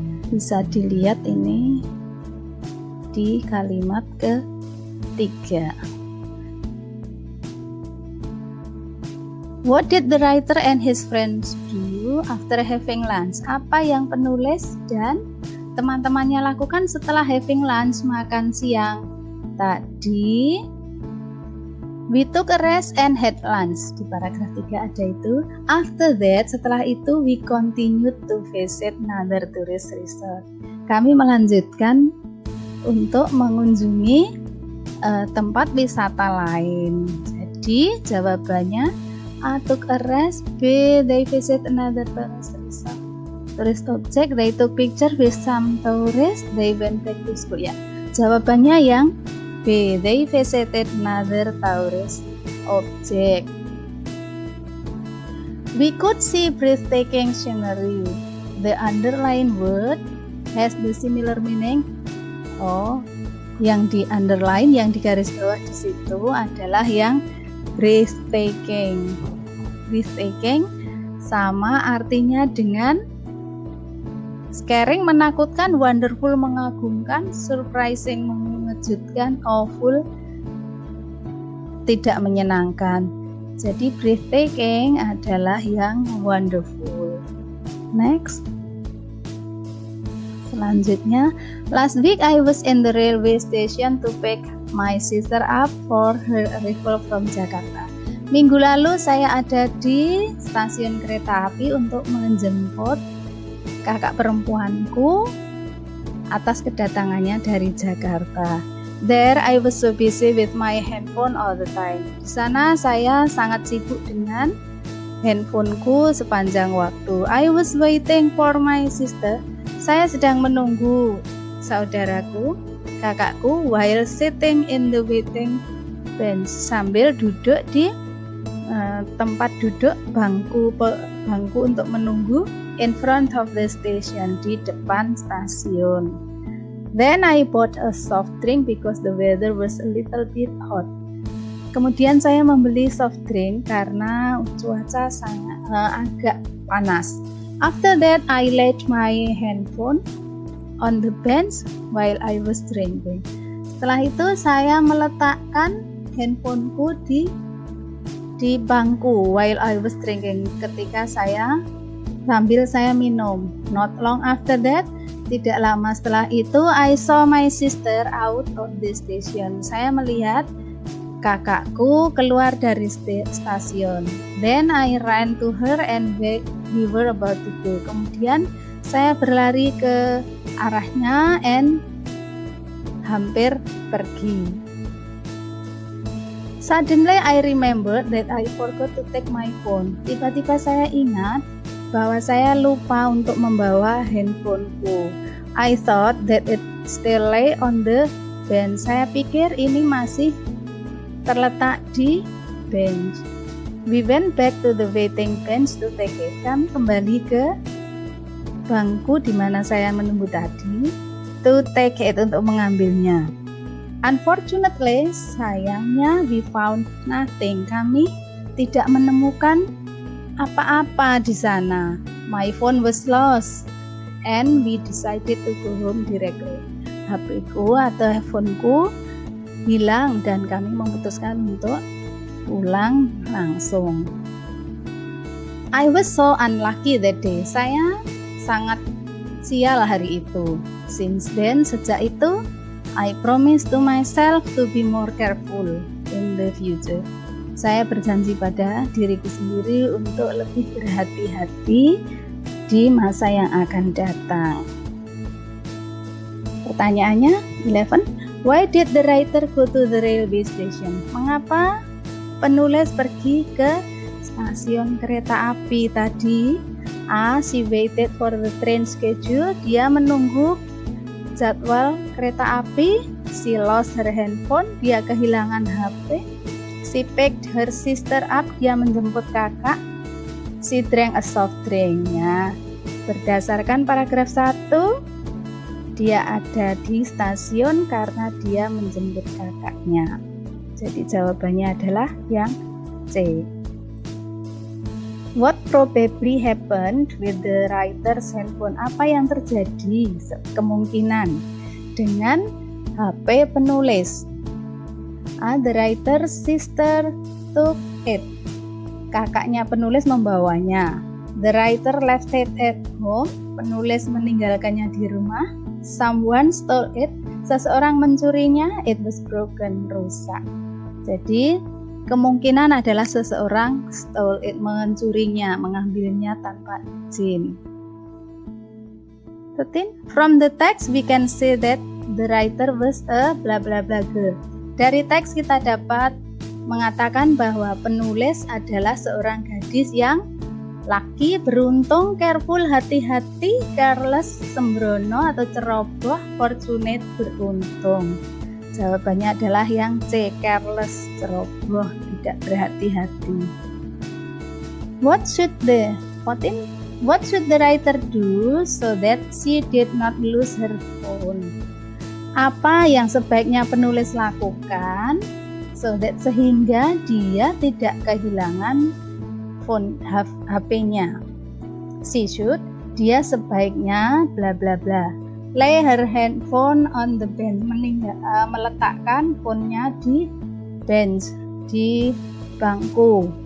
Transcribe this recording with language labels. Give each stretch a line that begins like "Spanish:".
Indonesian: Bisa dilihat ini di kalimat ketiga.
English: What did the writer and his friends do after having lunch?
Indonesian: Apa yang penulis dan teman-temannya lakukan setelah
English: having lunch,
Indonesian: makan siang?
English: Tadi we took a rest and had lunch.
Indonesian: Di paragraf 3 ada itu.
English: After that,
Indonesian: setelah itu
English: we continued to visit another tourist resort.
Indonesian: Kami melanjutkan untuk mengunjungi tempat wisata lain. Jadi jawabannya A.
English: Took a rest.
Indonesian: B.
English: They visit another tourist object. They took picture with some tourists. They went back to school.
Indonesian: Ya, jawabannya yang B.
English: They visited another tourist object. We could see breathtaking scenery. The underlined word has the similar meaning.
Indonesian: Oh, yang di underline, yang di garis bawah di situ adalah yang breathtaking. Breathtaking sama artinya dengan scaring, menakutkan, wonderful, mengagumkan, surprising, mengejutkan, awful, tidak menyenangkan. Jadi breathtaking adalah yang wonderful.
English: Next.
Indonesian: Selanjutnya,
English: last week I was in the railway station to pick my sister up for her arrival from Jakarta.
Indonesian: Minggu lalu saya ada di stasiun kereta api untuk menjemput kakak perempuanku atas kedatangannya dari Jakarta.
English: There I was so busy with my handphone all the time.
Indonesian: Di sana saya sangat sibuk dengan handphoneku sepanjang waktu.
English: I was waiting for my sister.
Indonesian: Saya sedang menunggu saudaraku, kakakku,
English: while sitting in the waiting bench,
Indonesian: sambil duduk di tempat duduk bangku untuk menunggu
English: in front of the station,
Indonesian: di depan stasiun.
English: Then I bought a soft drink because the weather was a little bit hot.
Indonesian: Kemudian saya membeli soft drink karena cuaca sangat agak panas.
English: After that, I laid my handphone on the bench while I was drinking.
Indonesian: Setelah itu, saya meletakkan handphoneku di bangku
English: while I was drinking,
Indonesian: ketika sambil saya minum.
English: Not long after that,
Indonesian: tidak lama setelah itu,
English: I saw my sister out of the station.
Indonesian: Saya melihat kakakku keluar dari stasiun.
English: Then I ran to her and we were about to go.
Indonesian: Kemudian saya berlari ke arahnya and hampir pergi.
English: Suddenly I remembered that I forgot to take my phone.
Indonesian: Tiba-tiba saya ingat bahwa saya lupa untuk membawa handphoneku.
English: I thought that it still lay on the bench.
Indonesian: Saya pikir ini masih terletak di bench.
English: We went back to the waiting bench to take it.
Indonesian: Kami kembali ke bangku di mana saya menunggu tadi,
English: to take it,
Indonesian: untuk mengambilnya.
English: Unfortunately, sayangnya, we found nothing.
Indonesian: Kami tidak menemukan apa-apa di sana.
English: My phone was lost and we decided to go home directly.
Indonesian: HP-ku atau handphoneku hilang dan kami memutuskan untuk pulang langsung.
English: I was so unlucky that day.
Indonesian: Saya sangat sial hari itu.
English: Since then,
Indonesian: sejak itu,
English: I promise to myself to be more careful in the future.
Indonesian: Saya berjanji pada diriku sendiri untuk lebih berhati-hati di masa yang akan datang. Pertanyaannya 11.
English: Why did the writer go to the railway station?
Indonesian: Mengapa penulis pergi ke stasiun kereta api tadi? A.
English: She waited for the train schedule.
Indonesian: Dia menunggu jadwal kereta api.
English: She lost her handphone.
Indonesian: Dia kehilangan HP.
English: She picked her sister up.
Indonesian: Dia menjemput kakak.
English: She drank a soft drink.
Indonesian: Ya, berdasarkan paragraf 1, dia ada di stasiun karena dia menjemput kakaknya. Jadi jawabannya adalah yang C.
English: What probably happened with the writer's handphone?
Indonesian: Apa yang terjadi kemungkinan dengan HP penulis? A.
English: The writer's sister took it.
Indonesian: Kakaknya penulis membawanya.
English: The writer left it at home.
Indonesian: Penulis meninggalkannya di rumah.
English: Someone stole it.
Indonesian: Seseorang mencurinya.
English: It was broken.
Indonesian: Rusak. Jadi kemungkinan adalah seseorang
English: stole it,
Indonesian: mencurinya, mengambilnya tanpa izin.
English: 13. From the text we can say that the writer was a blah blah blah girl.
Indonesian: Dari teks kita dapat mengatakan bahwa penulis adalah seorang gadis yang lucky, beruntung, careful, hati-hati, careless, sembrono atau ceroboh, fortunate, beruntung. Jawabannya adalah yang C, careless, ceroboh, tidak berhati-hati.
English: What should the writer do so that she did not lose her phone?
Indonesian: Apa yang sebaiknya penulis lakukan sehingga dia tidak kehilangan phone HP-nya? Dia sebaiknya bla bla bla.
English: Lay her handphone on the bench,
Indonesian: meletakkan phone-nya di bench, di bangku.